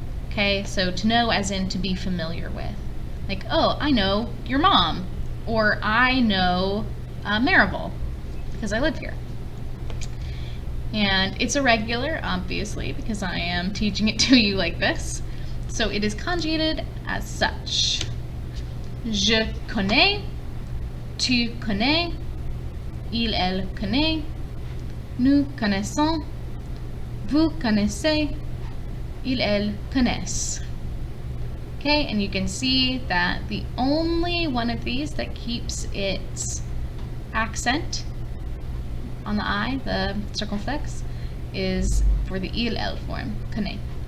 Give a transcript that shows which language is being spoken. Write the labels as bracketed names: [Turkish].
[English] Okay, so to know as in to be familiar with. Like, oh, I know your mom, or I know Maribel because I live here. And it's irregular, obviously, because I am teaching it to you like this. So it is conjugated as such. [French] Je connais. Tu connais, il, elle connaît, nous connaissons, vous connaissez, il, elle connaissent. [English] Okay, and you can see that the only one of these that keeps its accent on the I, the circumflex, is for the il, elle form, connaît.